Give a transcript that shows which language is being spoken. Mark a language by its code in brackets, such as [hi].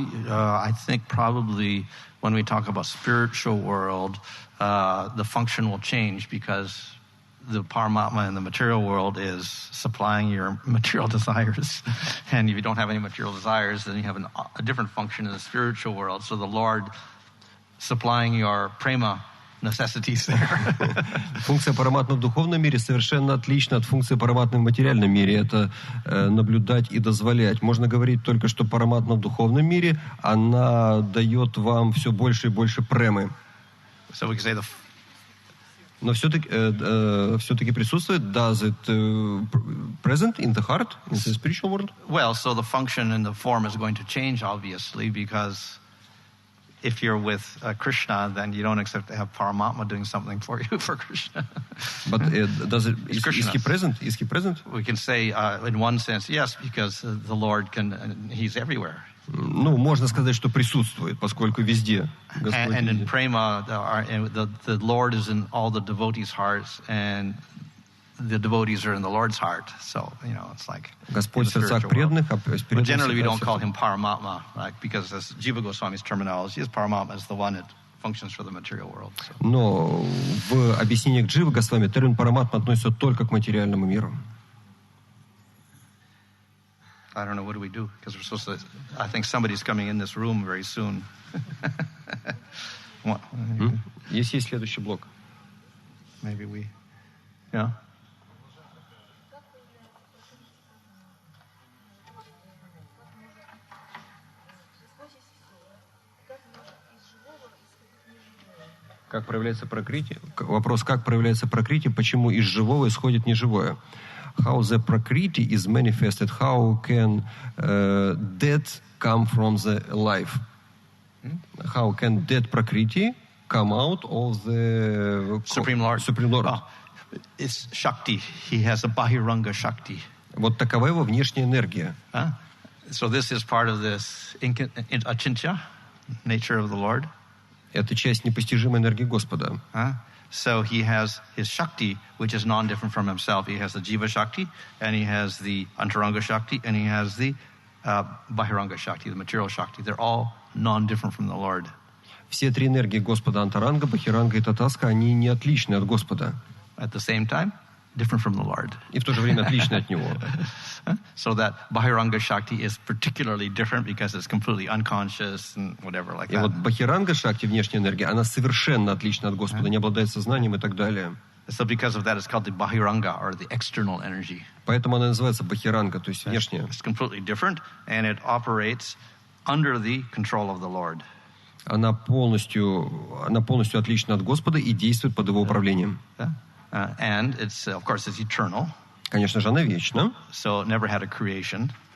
[en] I think probably when we talk about spiritual world, the function will change because the Paramatma in the material world is supplying your material desires. And if you don't have any material desires, then you have a different function in the spiritual world. So the Lord supplying your prema necessities there. [ru] Функция параматмы в духовном мире совершенно отлична от функции параматмы в материальном мире. Это наблюдать и дозволять. Можно говорить только, что параматма в духовном мире, она дает вам все больше и больше премы. [en] So we can say [ru] Но все-таки присутствует, [en] does it present in the heart, in the spiritual world? Well, so the function and the form is going to change, obviously, because if you're with Krishna, then you don't expect to have Paramatma doing something for you for Krishna. But is he present? Is he present? We can say, in one sense, yes, because the Lord he's everywhere. [ru] Ну, можно сказать, что присутствует, поскольку везде Господь. [en] And in prema, the Lord is in all the devotees' hearts, and the devotees are in the Lord's heart. So, it's like [ru] Господь в сердцах преданных, а [en] but generally we don't call him Paramatma, right? Because as Jiva Goswami's terminology is, Paramatma is the one that functions for the material world. So. [ru] Но в объяснениях Дживы Госвами термин Параматма относится только к материальному миру. [en] I don't know, what do we do? Because we're supposed to, I think somebody's coming in this room very soon. [ru] Есть следующий блок. [en] Maybe we, yeah. [ru] Как проявляется пракрити? Вопрос, как проявляется пракрити, почему из живого исходит неживое? [en] How the prakriti is manifested? How can death come from the life? How can dead prakriti come out of the Supreme Lord? Supreme Lord. It's Shakti. He has a Bahiranga Shakti. [ru] Вот такова его внешняя энергия. [en] So this is part of this achintya, nature of the Lord. [ru] Это часть непостижимой энергии Господа. [en] So he has his Shakti, which is non-different from himself. He has the Jiva Shakti, and he has the Antaranga Shakti, and he has the Bahiranga Shakti, the material Shakti. They're all non-different from the Lord. [ru] Все три энергии Господа, Антаранга, Бахиранга и Татаска, они не отличны от Господа. [en] At the same time, different from the Lord. [ru] И в то же время отличны от Него. [en] So that Bahiranga Shakti is particularly different because it's completely unconscious and whatever like that. [ru] И вот Бахиранга Шакти, внешняя энергия, она совершенно отлична от Господа, не обладает сознанием и так далее. [en] So because of that, it's called the Bahiranga, or the external energy. [ru] Поэтому она называется Бахиранга, то есть внешняя. [en] It's completely different, and it operates under the control of the Lord. [ru] Она полностью отлична от Господа и действует под Его управлением. [en] And it's, of course, it's eternal. [ru] Конечно же, она вечна. [en] So it never had a creation.